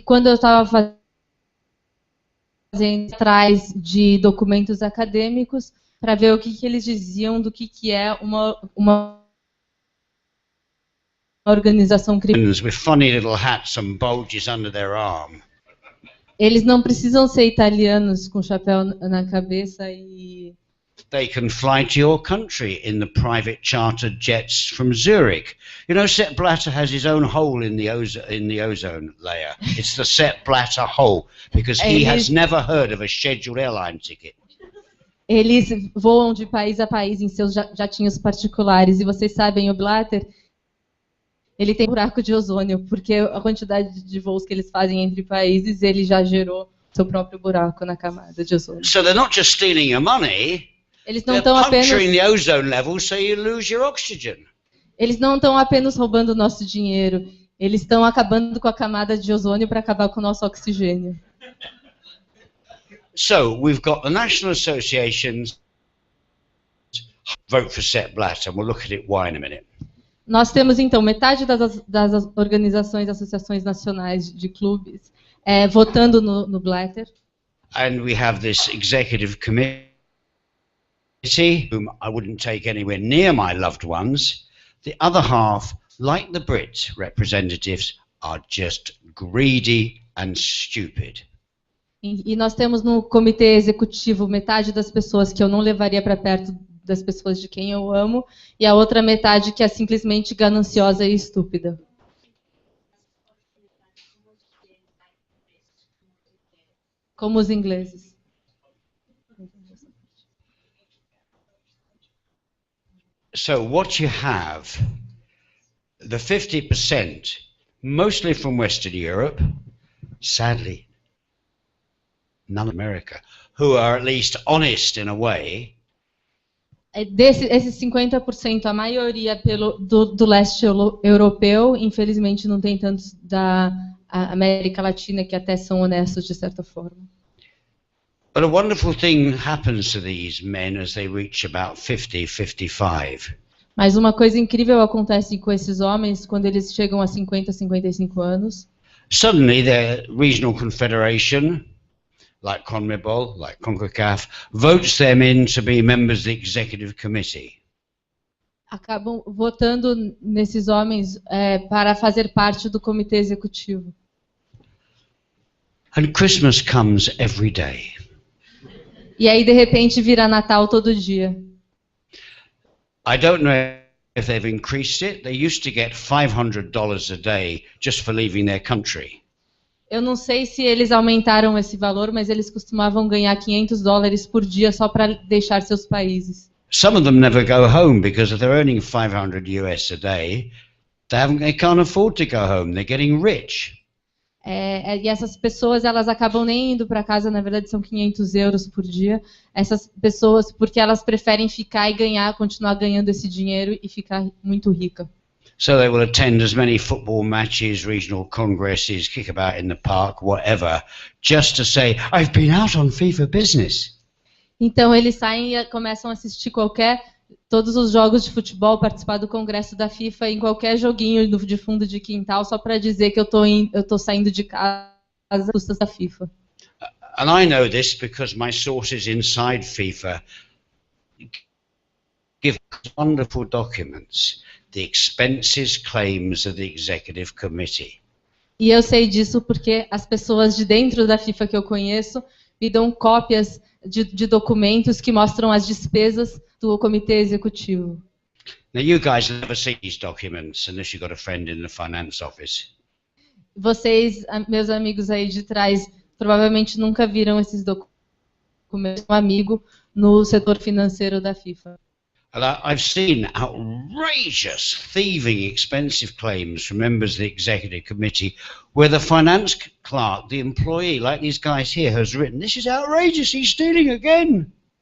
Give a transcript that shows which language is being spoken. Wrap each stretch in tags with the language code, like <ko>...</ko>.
<pt>E quando eu estava fazendo atrás de documentos acadêmicos para ver o que eles diziam do que é uma organização criminosa.</pt> <en>With funny little hats and bulges under their arm.</en> <pt>Eles não precisam ser italianos com chapéu na cabeça e</pt> <en>They can fly to your country in the private chartered jets from Zurich. You know, Sepp Blatter has his own hole in the ozone layer. It's the Sepp Blatter hole, because he has never heard of a scheduled airline ticket.</en> <pt>Eles voam de país a país em seus jatinhos particulares. E vocês sabem, o Blatter, ele tem buraco de ozônio, porque a quantidade de voos que eles fazem entre países, ele já gerou seu próprio buraco na camada de ozônio.</pt> <en>So they're not just stealing your money.</en> <pt>Eles não estão apenas</pt> <en>the ozone level so you lose your oxygen.</en> <pt>Eles não estão apenas roubando o nosso dinheiro, eles estão acabando com a camada de ozônio para acabar com o nosso oxigênio.</pt> <en>So we've got the national associations vote for Sepp Blatter, and we'll look at it why in a minute.</en> <pt>Nós temos então metade das organizações, associações nacionais de clubes votando no Blatter.</pt> <en>And we have this executive committee whom I wouldn't take anywhere near my loved ones. The other half, like the Brit representatives, are just greedy and stupid.</en> <pt>E nós temos no comitê executivo metade das pessoas que eu não levaria para perto das pessoas de quem eu amo, e a outra metade que é simplesmente gananciosa e estúpida. Como os ingleses.</pt> <en>So what you have, the 50%, mostly from Western Europe, sadly, none in America, who are at least honest in a way.</en> <pt>Esses 50%, a maioria do leste europeu, infelizmente não tem tantos da América Latina que até são honestos de certa forma.</pt> <en>But a wonderful thing happens to these men as they reach about 50, 55.</en> <pt>Mas uma coisa incrível acontece com esses homens quando eles chegam a 50, 55 anos.</pt> <en>Suddenly their regional confederation, like CONMEBOL, like CONCACAF, votes them in to be members of the executive committee.</en> <pt>Acabam votando nesses homens para fazer parte do comitê executivo.</pt> <en>And Christmas comes every day.</en> <pt>E aí, de repente, vira Natal todo dia.</pt> <en>I don't know if they've increased it. They used to get $500 a day just for leaving their country.</en> <pt>Eu não sei se eles aumentaram esse valor, mas eles costumavam ganhar $500 por dia só para deixar seus países.</pt> <en>Some of them never go home because if they're earning 500 US a day, they can't afford to go home. They're getting rich.</en> <pt>E essas pessoas, elas acabam nem indo para casa, na verdade são €500 por dia. Essas pessoas, porque elas preferem ficar e continuar ganhando esse dinheiro e ficar muito rica.</pt> <en>So they will attend as many football matches, regional congresses, kick about in the park, whatever, just to say, I've been out on FIFA business.</en> <pt>Então eles saem e começam a assistir todos os jogos de futebol, participar do congresso da FIFA, em qualquer joguinho de fundo de quintal, só para dizer que eu tô saindo de casa às custas da FIFA.</pt> <en>And I know this because my sources inside FIFA give wonderful documents, the expenses claims of the executive committee.</en> <pt>E eu sei disso porque as pessoas de dentro da FIFA que eu conheço me dão cópias de documentos que mostram as despesas do comitê executivo.</pt> <en>Now you guys never see these documents unless you've got a friend in the finance office.</en> <pt>Vocês, meus amigos aí de trás, provavelmente nunca viram esses documentos com um amigo no setor financeiro da FIFA.</pt> <en>And I've seen outrageous, thieving, expensive claims from members of the executive committee where the finance clerk, the employee, like these guys here, has written, this is outrageous, he's stealing again.</en>